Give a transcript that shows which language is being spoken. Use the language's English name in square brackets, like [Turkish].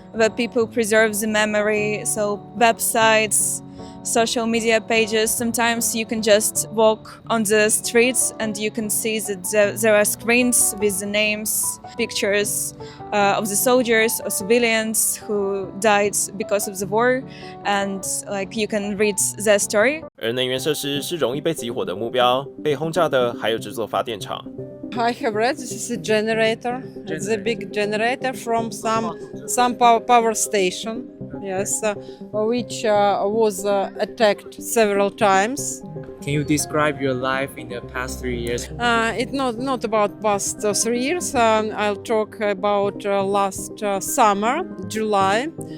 [English] that people preserve the memory. So websites, social media pages, sometimes you can just walk on the streets and you can see that there are screens with the names, pictures of the soldiers or civilians who died because of the war, and like you can read their story. [Chinese] 而能源设施是容易被集火的目标，被轰炸的还有这座发电厂。 [English] I have read this is a generator. It's a big generator from some power station. Yes, which was attacked several times. Can you describe your life in the past 3 years? It's not about past 3 years. I'll talk about last summer, July.